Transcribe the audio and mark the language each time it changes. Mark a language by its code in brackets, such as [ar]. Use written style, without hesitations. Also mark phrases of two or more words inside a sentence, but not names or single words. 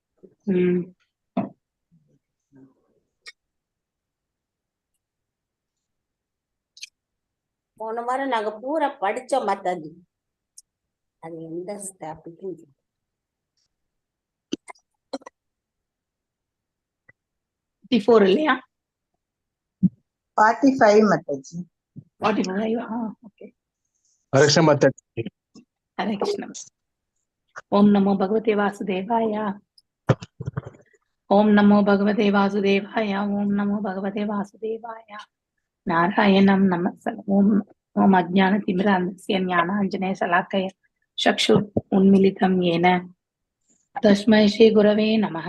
[ta] போன வாரம் நாங்க பூரா படிச்சோம் மாதாஜி. அது எந்த டாபிக்? 54 இல்லையா? 45 மாதாஜி. 45. ஓகே. [hi] हरे कृष्ण माता जी। हरे कृष्ण. [sa] ओम नमो भगवते वासुदेवाय. ओम नमो भगवते वासुदेवाय. ओम नमो भगवते वासुदेवाय. नारायणं नमस्ते. ओम अज्ञानतिमिरान्धस्य ज्ञानाञ्जनेय शलाकया चक्षुः उन्मीलितं येन तस्मै श्रीगुरवे नमः।